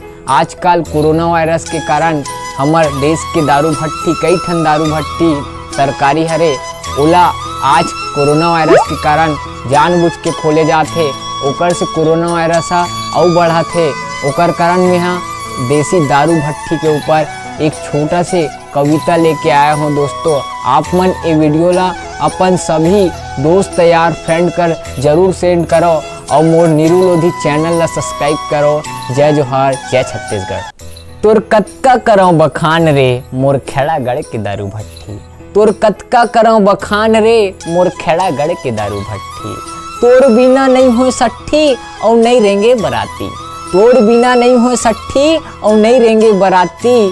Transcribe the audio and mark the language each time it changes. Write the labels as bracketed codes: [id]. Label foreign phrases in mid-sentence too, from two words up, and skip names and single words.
[hne] आजकल कोरोना वायरस के कारण हमार देश के दारू भट्टी, कई ठन दारू भट्टी सरकारी हरे ओला आज कोरोना वायरस के कारण जानबूझ के खोले जाते, ओकर से कोरोना वायरस और बढ़ाते। ओकर कारण में यहाँ देसी दारू भट्टी के ऊपर एक छोटा से कविता लेके आया हूँ। दोस्तों आप मन ये वीडियो ला अपन सभी दोस्त यार फ्रेंड कर जरूर सेंड करो और मोर नीरू लोधी चैनल ला सब्सक्राइब करो। जय जोहार, जय छत्तीसगढ़। तोर कतका करौ बखान रे मोर खेड़ागढ़ के दारू भट्टी, तोर कतका करौ बखान रे मोर खेड़ागढ़ के दारू भट्टी। तोर बिना नहीं हो सट्ठी और नहीं रेंगे बराती, तोर बिना नहीं हो सट्ठी और नहीं रेंगे बराती।